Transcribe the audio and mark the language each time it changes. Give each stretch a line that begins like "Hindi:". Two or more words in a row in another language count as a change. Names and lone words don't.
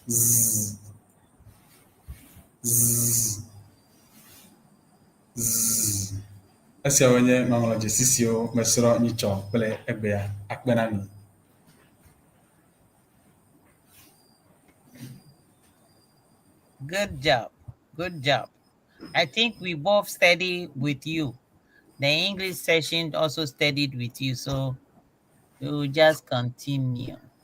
Ewe: z Esi onye ŋɔŋlɔdzesi siwo mesrɔ̃ nyitsɔ kple egbea akpe na mi.
English: Good job. Good job. I think we both studied with you. The English session also studied with you, so we will just continue.